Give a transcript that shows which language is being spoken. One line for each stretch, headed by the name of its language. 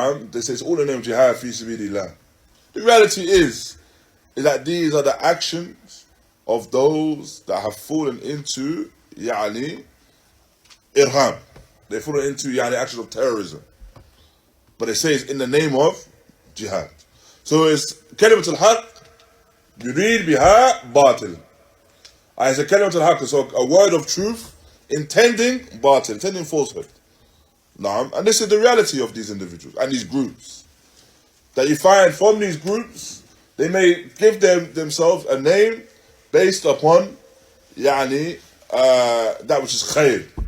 English: They say it's all in the name of jihad fi sabilillah. The reality is that these are the actions of those that have fallen into irham. They've fallen into actions of terrorism. But they say it's in the name of jihad. So it's
Arabic: كلمة الحق يريد بها باطل.
English: It's a
Arabic: كلمة الحق,
English: so a word of truth intending باطل, intending falsehood. And this is the reality of these individuals and these groups. That you find from these groups, they may give themselves a name based upon that which is khair.